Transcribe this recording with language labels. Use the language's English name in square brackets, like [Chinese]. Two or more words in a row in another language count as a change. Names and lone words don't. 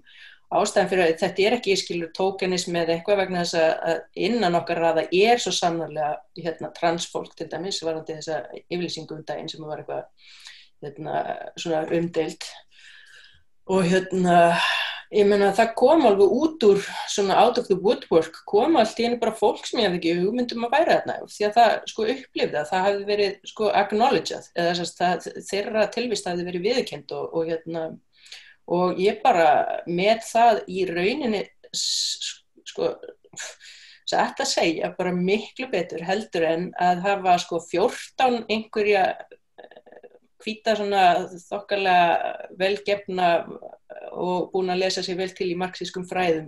[Icelandic] Ástæðan fyrir að þetta ekki skilur tókenismi eða eitthvað vegna þess að innan okkar raða svo sannarlega transfólk til dæmis, varðandi þessa yfirlýsingu daginn sem var eitthvað svona umdeild, og ég meina það kom alveg út úr svona [English] out of the woodwork, [Icelandic] kom allt í einu bara fólk sem ég hafði ekki hugmyndum að væri þarna, því að það upplifði að það hafði verið acknowledged, eða þeirra tilvist hafði verið viðurkennd og ég bara með það í rauninni satt að segja bara miklu betur heldur en að hafa 14 einhverja hvíta svona þokkalega velgefna og búin að lesa sér vel til í marxískum fræðum.